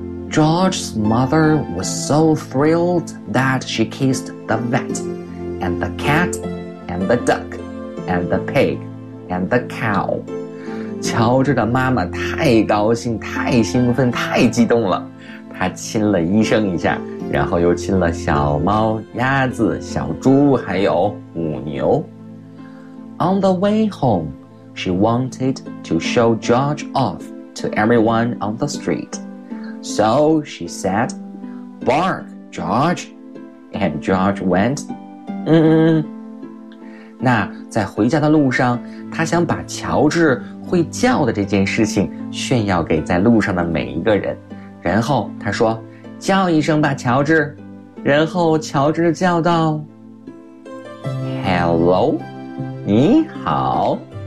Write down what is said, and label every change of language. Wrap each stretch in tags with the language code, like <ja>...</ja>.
<en>George's mother was so thrilled that she kissed the vet, and the cat, and the duck, and the pig, and the cow.</en> <zh>乔治的妈妈太高兴，太兴奋，太激动了。她亲了医生一下，然后又亲了小猫、鸭子、小猪，还有母牛。</zh> <en>On the way home, she wanted to show George off to everyone on the street. So she said, Bark, George. And George went,</en> <zh>那在回家的路上，他想把乔治会叫的这件事情炫耀给在路上的每一个人。然后他说，叫一声吧，乔治。然后乔治叫道 Hello， 你好。</zh>